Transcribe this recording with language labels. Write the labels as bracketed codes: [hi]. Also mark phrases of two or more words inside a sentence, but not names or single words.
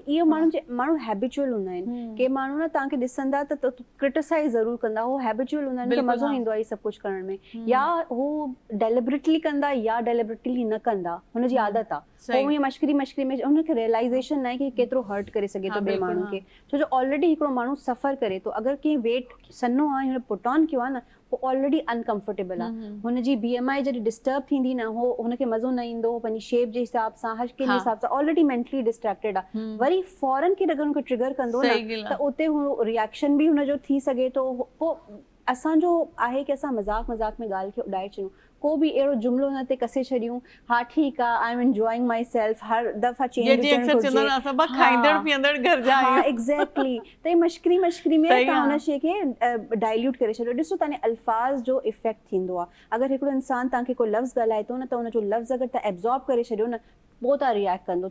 [sd] इहो माण्हू हैबिचुअल हूंदा आहिनि। के माण्हू न तव्हांखे ॾिसंदा त क्रिटिसाइज़ ज़रूरु कंदा, हो हैबिचुअल हूंदा आहिनि, मज़ो ईंदो आहे सभु कुझु करण में, या हू डेलिबरेटली कंदा या डेलिबरेटली न कंदा, हुनजी आदत आहे। हो हीअं मश्करी में हुनखे रियलाइज़ेशन न आहे कि केतिरो हर्ट करे सघे थो ॿिए माण्हू खे, छो जो ऑलरेडी हिकिड़ो माण्हू सफ़र करे थो। अगरि कंहिं वेट सन्नो आहे, हुन [en] put on [sd] कयो आहे न, वो ऑलरेडी अनकंफर्टेबल आहे, हुनजी BMI जॾहिं डिस्टर्ब थींदी न, हो हुनखे मज़ो न ईंदो, पंहिंजी शेप जे हिसाब सां, हर कंहिं हिसाब सां [en] already mentally distracted [sd] आहे। वरी फॉरन खे अगरि हुनखे ट्रिगर कंदो न त उते हू रिएक्शन बि हुनजो थी सघे थो। पोइ असांजो आहे कि असां मज़ाक में ॻाल्हि खे उॾाए छॾियूं, को बि अहिड़ो जुमिलो न ते कसे छॾियूं, हा ठीकु आहे, [en] I am enjoying my self, [sd] हर दफ़ा [en] change exactly. [sd] त ही मश्करी में तव्हां हुन शइ खे डाइल्यूट करे छॾियो। ॾिसो तव्हांजे अल्फाज़ जो इफेक्ट थींदो आहे। अगरि हिकिड़ो इंसानु तव्हांखे को लफ़्ज़ ॻाल्हाए थो न, त हुनजो लफ़्ज़ अगरि तव्हां एब्ज़ॉर्ब करे छॾियो न, पोइ तव्हां रिएक्ट कंदो।